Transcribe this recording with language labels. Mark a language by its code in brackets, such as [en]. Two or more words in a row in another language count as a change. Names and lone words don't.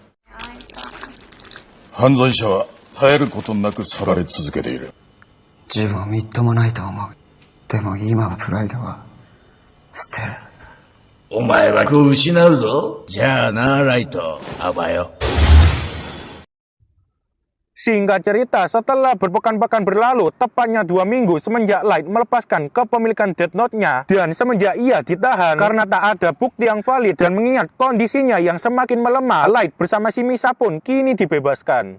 [ja] 犯罪者は絶えることなく裁かれ続けている。自分はみっともないと思う。でも今のプライドは捨てる。お前はこう失うぞ。じゃあな、ライト。あばよ。 [id] Singkat cerita, setelah berpekan-pekan berlalu, tepatnya 2 minggu semenjak Light melepaskan kepemilikan Death Note-nya, dan semenjak ia ditahan karena tak ada bukti yang valid dan mengingat kondisinya yang semakin melemah, Light bersama si Misa pun kini dibebaskan.